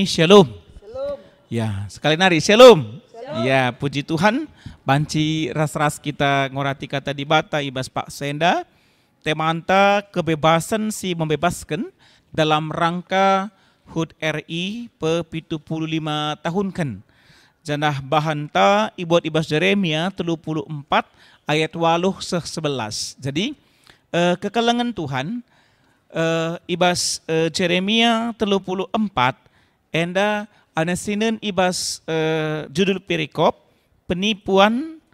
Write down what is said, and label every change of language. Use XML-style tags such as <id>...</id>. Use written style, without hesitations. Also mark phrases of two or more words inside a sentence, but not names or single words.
<id>Shalom. Shalom. Ya, sekali nari shalom. Shalom. Ya, puji Tuhan.</id> <btx>Banci ras-ras kita ngorati kata di bata ibas Pak Senda.</btx> <id>Temanta kebebasan si membebaskan dalam rangka HUT RI pe 75 tahun kan.</id> <btx>Janah bahanta ibuat ibas Jeremia 34 ayat 8-11. Jadi kekelengan Tuhan ibas Jeremia 34 enda anasinen ibas</btx> <id>judul perikop penipuan</id>